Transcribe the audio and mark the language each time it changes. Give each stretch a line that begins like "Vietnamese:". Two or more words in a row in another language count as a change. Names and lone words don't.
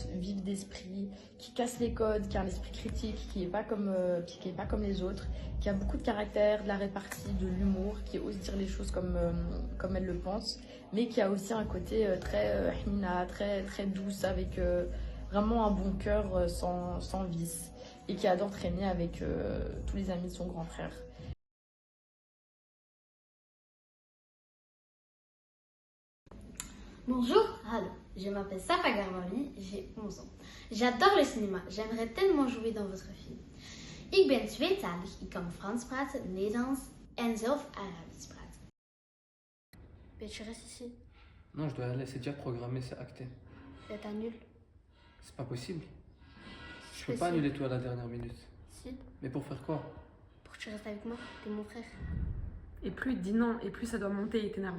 French: vive d'esprit, qui casse les codes, qui a un esprit critique, qui n'est pas comme les autres, qui a beaucoup de caractère, de la répartie, de l'humour, qui ose dire les choses comme elle le pense, mais qui a aussi un côté très hina, très douce, avec vraiment un bon cœur sans vice, et qui adore traîner avec tous les amis de son grand frère. Bonjour, hallo. Je m'appelle Safa Garbami, j'ai 11 ans. J'adore le cinéma, j'aimerais tellement jouer dans votre film.
Dutch: Ik ben tweetalig, ik kan Frans praten, Nederlands en zelf Arabisch praten.
French: Mais tu restes ici. Non, je dois aller, c'est déjà programmé, c'est acté. Et t'annules. C'est pas possible. Je peux pas annuler toi à la dernière minute. Si, Mais pour faire quoi? pour que tu restes avec moi, t'es mon frère. Et plus il dit non, et plus ça doit monter et t'énerver.